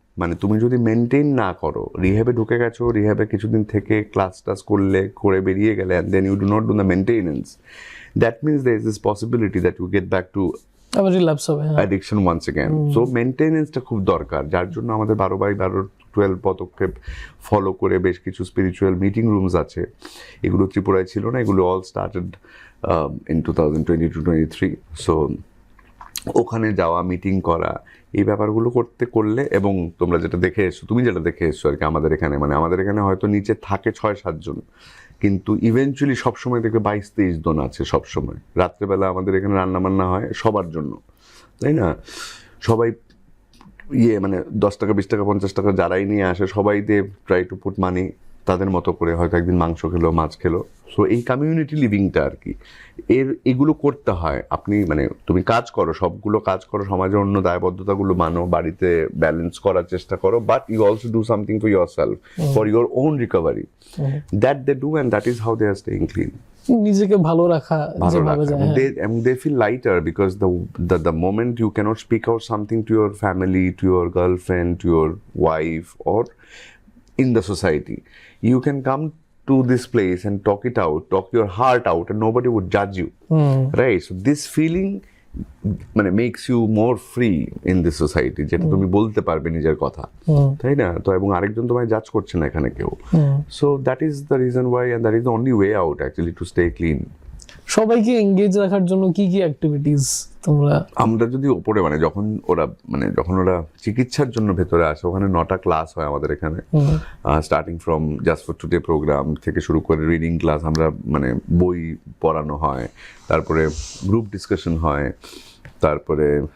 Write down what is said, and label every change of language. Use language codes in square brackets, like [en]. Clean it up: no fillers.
[bn] মানে তুমি যদি মেনটেন না করো, রিহ্যাবে ঢুকে গেছো, রিহ্যাবে কিছুদিন থেকে ক্লাস করে বেরিয়ে গেলে, [en] and then you do not do the maintenance, that means there is this possibility that you get back to [bn] আবার রিল্যাপস হবে [en] addiction once again. [bn] So মেনটেনেন্সটা খুব দরকার, যার জন্য আমাদের 12x12 পদক্ষেপ ফলো করে বেশ কিছু স্পিরিচুয়াল মিটিং রুমস আছে। এগুলো ত্রিপুরায় ছিল না, এগুলো [en] All started in 2022-23। [bn] সো ওখানে যাওয়া, মিটিং করা, এই ব্যাপারগুলো করলে, এবং তুমি যেটা দেখে এসছো আর কি, আমাদের এখানে হয়তো নিচে থাকে 6-7 জন, কিন্তু ইভেনচুয়ালি সবসময় দেখবে 22-23 জন আছে সবসময়। রাত্রেবেলা আমাদের এখানে রান্নাবান্না হয় সবার জন্য, তাই না? সবাই মানে 10 টাকা 20 টাকা 50 টাকা যারাই নিয়ে আসে, সবাই দিয়ে [en] try to put money [bn] তাদের মতো করে, হয়তো একদিন মাংস খেলো, মাছ খেলো। সো এই কমিউনিটি লিভিংটা আর কি, এগুলো করতে হয়। আপনি মানে তুমি সবগুলো কাজ করো, সমাজের অন্য দায়বদ্ধতাগুলো মানো, বাড়িতে ব্যালেন্স করার চেষ্টা করো, [en] But you also do something for yourself, for your own recovery. That they do, and that is how they are staying clean. [bn] নিজেকে ভালো রাখা যেভাবে যায়, [en] they feel lighter because the moment you cannot speak out something to your family, to your girlfriend, to your wife, or in the society, you can come to this place and talk your heart out, and nobody would judge you, right? So this feeling মানে makes you more free in this society, [bn] যেটা তুমি বলতে পারবে নিজের কথা, তাই না? তো এবং আরেকজন তোমায় জাজ করছে না এখানে কেউ। [en] So that is the reason why, and that is the only way out actually to stay clean. [bn] সবাইকে এঙ্গেজ রাখার জন্য কি অ্যাক্টিভিটিস আমরা যদি ওপরে যখন ওরা চিকিৎসার জন্য ভেতরে আসে, ওখানে 9টা ক্লাস হয় আমাদের এখানে, [en] starting from just for today program [bn] থেকে শুরু করে রিডিং ক্লাস, আমরা বই পড়ানো হয়, তারপরে গ্রুপ ডিসকাশন হয়, তারপরে